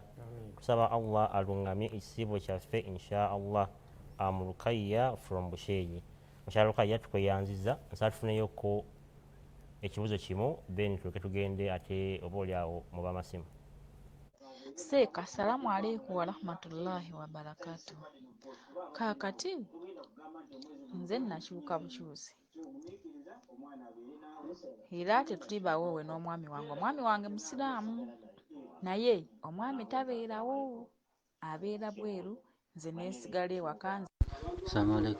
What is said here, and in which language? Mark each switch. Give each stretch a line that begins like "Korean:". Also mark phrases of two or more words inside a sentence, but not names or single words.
Ganda: Tusaba Allah alungamye ekisiibo kyaffe
Arabic: إن شاء الله.
English: Rukayya from Bushenyi.
Ganda: Mukyala Rukayya tukweyanziza nsala tufuneyoko ekibuuzo kimu then tugende ate oba oliawo mu b'amasimu.
Arabic: Seeka السلام عليكم ورحمة الله وبركاته.
Ganda: Kaakati nze nakyuka bukyuzi era tetuli bawoowe n'omwami wange. Omwami wange musiraamu naye omwami tabeerawo abeera Bweru nze neesigala ewaka.